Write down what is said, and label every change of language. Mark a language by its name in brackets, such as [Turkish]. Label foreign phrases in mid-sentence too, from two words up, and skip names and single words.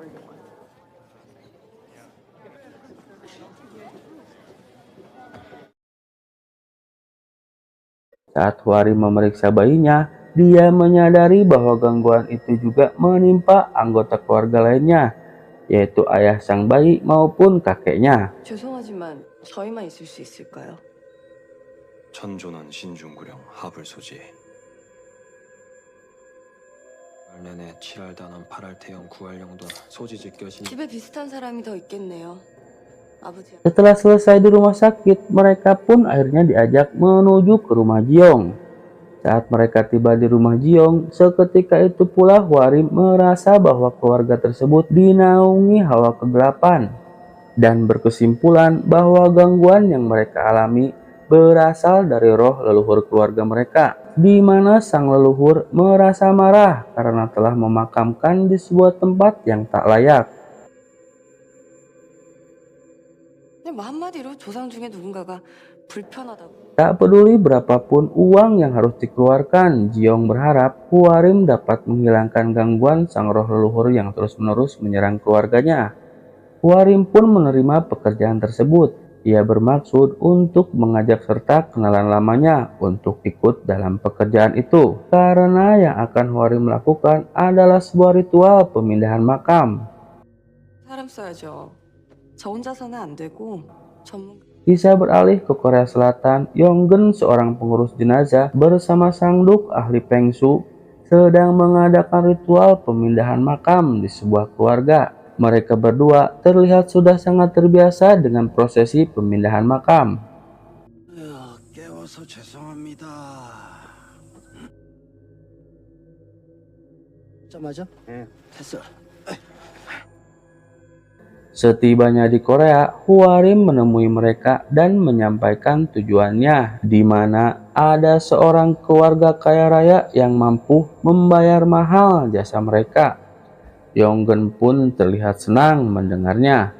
[Indonesian] Saat Hwari memeriksa bayinya, dia menyadari bahwa gangguan itu juga menimpa anggota keluarga lainnya, yaitu ayah sang bayi maupun kakeknya. [Korean] 죄송하지만 저희만 있을 수 있을까요? 천존한 신중구령 합을 소지해 내내 7할 단원 8할 태형 9할 영돈 소지직 겨신 집에 비슷한 사람이 더 있겠네요. 아버지. [Indonesian] Setelah selesai di rumah sakit, mereka pun akhirnya diajak menuju ke rumah Ji-young. Saat mereka tiba di rumah Ji-young, seketika itu pula Hwari merasa bahwa keluarga tersebut dinaungi hawa kegelapan dan berkesimpulan bahwa gangguan yang mereka alami berasal dari roh leluhur keluarga mereka, di mana sang leluhur merasa marah karena telah memakamkan di sebuah tempat yang tak layak. [Korean] 뭐 한마디로 조상 중에 누군가가 불편하다고. [Indonesian] Tak peduli berapapun uang yang harus dikeluarkan, Ji-young berharap Hwarim dapat menghilangkan gangguan sang roh leluhur yang terus-menerus menyerang keluarganya. Hwarim pun menerima pekerjaan tersebut. Ia bermaksud untuk mengajak serta kenalan lamanya untuk ikut dalam pekerjaan itu, karena yang akan Hwarim lakukan adalah sebuah ritual pemindahan makam. [Korean] 사람 써야죠. 저 혼자서는 안 되고 전문. [Indonesian] Kisah beralih ke Korea Selatan. Yonggen, seorang pengurus jenazah, bersama sang duk ahli Pengsu sedang mengadakan ritual pemindahan makam di sebuah keluarga. Mereka berdua terlihat sudah sangat terbiasa dengan prosesi pemindahan makam. [Korean] 깨워서 죄송합니다. 맞아? 됐어. [Indonesian] Setibanya di Korea, Hwarim menemui mereka dan menyampaikan tujuannya, di mana ada seorang keluarga kaya raya yang mampu membayar mahal jasa mereka. Yonggen pun terlihat senang mendengarnya.